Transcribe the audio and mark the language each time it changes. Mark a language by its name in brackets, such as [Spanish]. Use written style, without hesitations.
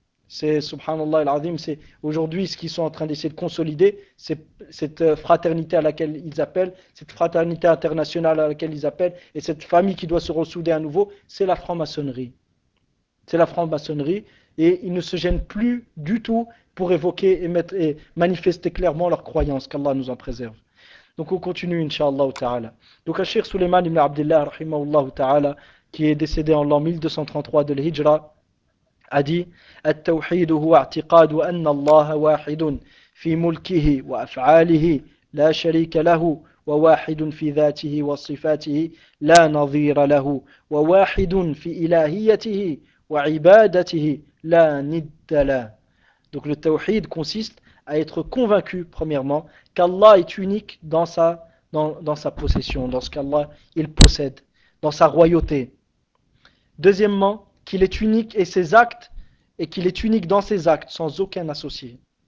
[French] C'est, subhanallah al-azim, c'est aujourd'hui ce qu'ils sont en train d'essayer de consolider, cette fraternité à laquelle ils appellent, cette fraternité internationale à laquelle ils appellent, et cette famille qui doit se ressouder à nouveau, c'est la franc-maçonnerie. C'est la franc-maçonnerie, et ils ne se gênent plus du tout pour évoquer et manifester clairement leurs croyances, qu'Allah nous en préserve. Donc on continue, inshallah ta'ala. Donc Cheikh Souleyman ibn Abdillah, rahimahullah ta'ala, qui est décédé en l'an 1233 de l'Hijra, a dit: [Arabic] التوحيد هو اعتقاد أن الله واحد في ملكه وأفعاله لا شريك له وواحد في ذاته وصفاته لا نظير له وواحد في إلهيته وعبادته لا ند له. [French] Donc le tawhid consiste à être convaincu, premièrement, qu'Allah est unique dans sa possession, dans ce qu'Allah il possède, dans sa royauté. Deuxièmement, qu'il est unique et ses actes, et qu'il est unique dans ses actes sans aucun associé.